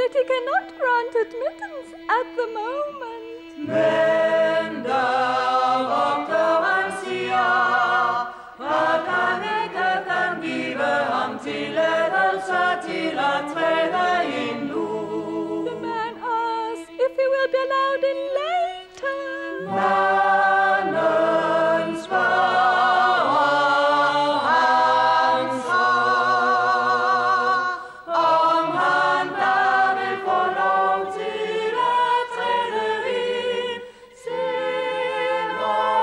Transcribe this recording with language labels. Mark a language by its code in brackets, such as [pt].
[en] cannot grant admittance at the moment. [da] Men der vogter han siger, at han ikke kan give ham tilladelse til at træde ind nu. [en] The man asks if he will be allowed in later. [da] Manden spørger ham så, om han der vil få lov til at træde ind senere.